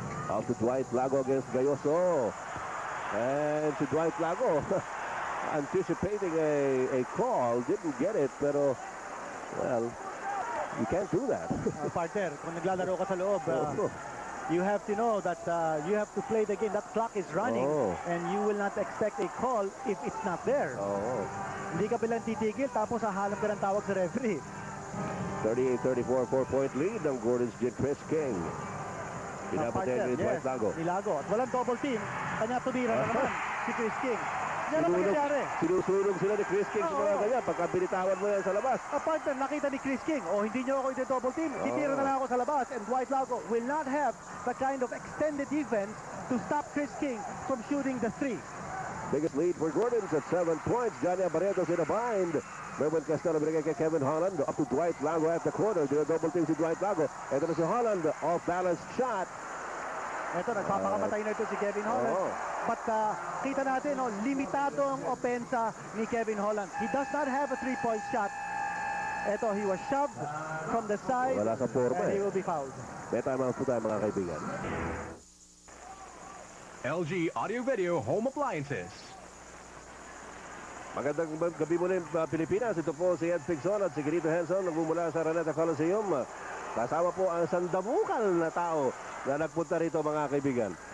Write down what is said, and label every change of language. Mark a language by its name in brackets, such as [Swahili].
[English] Out to Dwight Lago against Galloso. And si Dwight Lago anticipating a call. Didn't get it, pero, well, you can't do that. Partner, [Filipino] kung naglalaro ka sa loob, [English] you have to know that you have to play the game. That clock is running, and you will not expect a call if it's not there. [Filipino] Hindi ka bilang titigil, tapos hahanap ka ng tawag sa referee. 38-34, 4-point lead ng Gordon's Gin. Chris King Pinapatingin ni Dwight Lago. Ni Lago. At walang double team. Kanya tumira na naman si Chris King. Yan ang nangyayari. Sinusulong sila ni Chris King sa mga ganyan. Pagka binitawan mo yan sa labas. Partner, nakita ni Chris King, hindi nyo ako double team. Titira na lang ako sa labas. [English] And Dwight Lago will not have the kind of extended defense to stop Chris King from shooting the three. Biggest lead for Gordon's at 7 points. Johnny Barretos in a bind. Merwin Castelo [Filipino] binigay kay [English] Kevin Holland. Up to Dwight Lago at the corner. [Filipino] Double team si Dwight Lago. Ito na si Holland. Off-balance shot. Ito, nagpapakamatay na ito si Kevin Holland. But kita natin, limitado ang opensa ni Kevin Holland. [English] He does not have a three-point shot. Ito, he was shoved from the side. [Filipino] Wala sa forma, [English] and he will be fouled. [Filipino] May time po tayo mga kaibigan. [English] LG Audio Video Home Appliances. [Filipino] Magandang gabi muli Pilipinas. Ito po si Ed Pigson at si Grito Henson nagmumula sa Araneta Coliseum. Kasama po ang sandabukal na tao na nagpunta rito mga kaibigan.